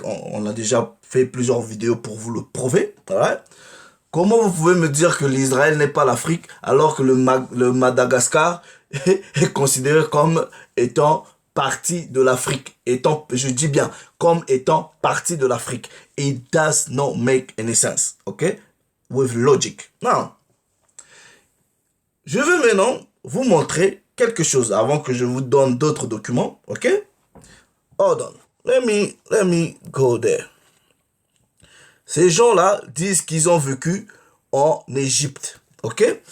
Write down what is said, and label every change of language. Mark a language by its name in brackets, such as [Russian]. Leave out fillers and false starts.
[French] On a déjà fait plusieurs vidéos pour vous le prouver. Voilà. Comment vous pouvez me dire que l'Israël n'est pas l'Afrique alors que le Madagascar est considéré comme étant partie de l'Afrique, je dis bien, comme étant partie de l'Afrique. [English] It does not make any sense, ok? With logic. Non. [French] Je veux maintenant vous montrer quelque chose avant que je vous donne d'autres documents, ok? [English] Hold on. Let me go there. [French] Ces gens-là disent qu'ils ont vécu en Égypte, ok?